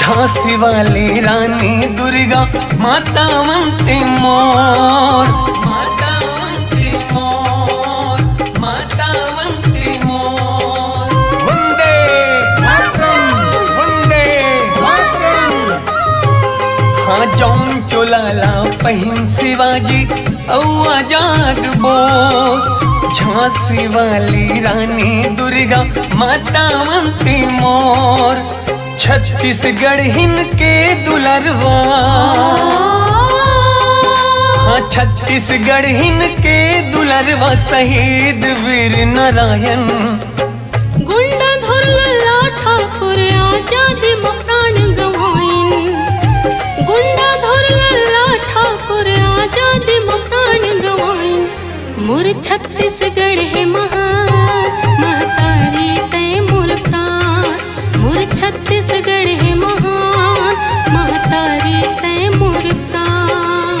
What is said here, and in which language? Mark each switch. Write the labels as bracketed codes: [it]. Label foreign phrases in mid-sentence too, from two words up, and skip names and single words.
[hne] झांसी वाली रानी दुर्गा माता वंदे मोर, माता वंदे मोर, माता वंदे मोर। [sa] वंदे मातरम, वंदे मातरम। [hne] हाँ जौन चोलाला पहिन शिवाजी औ आजाद बोस। झांसी वाली रानी दुर्गा माता वंदे मोर। छत्तीसगढ़ हिन के दुलरवा, हाँ छत्तीसगढ़ हिन के दुलरवा शहीद वीर नारायण। गुंडा धरला ठाकुर आजादी में प्राण गवाइन। गुंडा धरला ठाकुर आजादी में प्राण गवाइन। मोर छत्तीसगढ़ है महान महतारी तय मोर प्राण। मोर छत्तीसगढ़ है महान महतारी तय मोर प्राण।